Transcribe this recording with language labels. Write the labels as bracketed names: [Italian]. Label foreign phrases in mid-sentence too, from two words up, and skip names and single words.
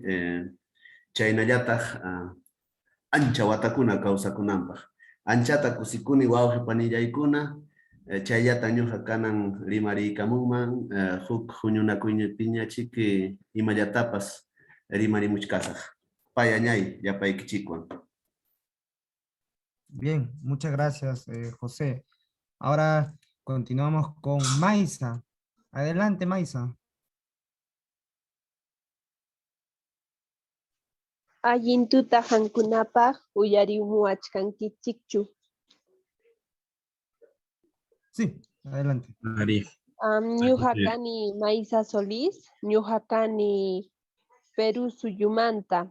[Quechua] Chaynallataq ancha watakuna kawsakunanpaq. Anchata kusikuni wawqi panillaykuna, chayllata ñuqa kanan rimariykamunman, huk huñunakuypiñachik imallatapas rimarimuchkasaq. Paya ñay yapaykichikwan. [Spanish] Bien, muchas gracias, José. Ahora continuamos con Maisa. Adelante, Maisa. [Quechua] Allintuta hankunapaq uyarimuachkankichikchu. [Spanish] Sí, adelante. [Quechua] Ñuqa kani Maisa Solís, ñuqa kani Perú suyumanta.